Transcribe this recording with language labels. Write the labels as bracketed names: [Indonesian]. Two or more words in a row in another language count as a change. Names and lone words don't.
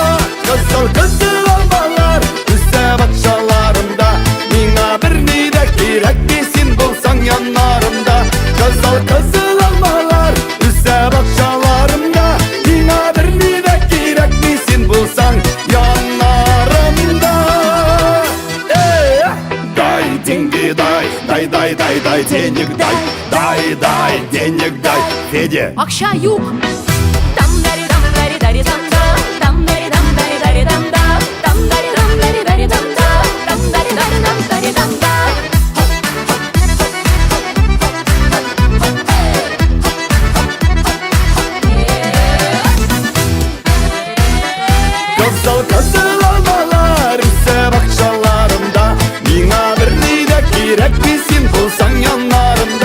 [Tatar] Кызыл алмалар үсә бакчаларымда, миңа берни дә кирәкми, син булсаң яннарымда. Кызыл алмалар үсә бакчаларымда, миңа берни дә кирәкми, син булсаң яннарымда. [Russian] Дай деньги, дай денег, дай денег, дай. Федя, [Tatar] Акча юк. Там дари дам дари дари дам да, там дари дам дари дари дам да, там дари дам дари дари дам да, там дари дари дам дари дам да. Кызыл алмалар үсә бакчаларымда, миңа берни дә кирәкми, син булсаң яннарымда.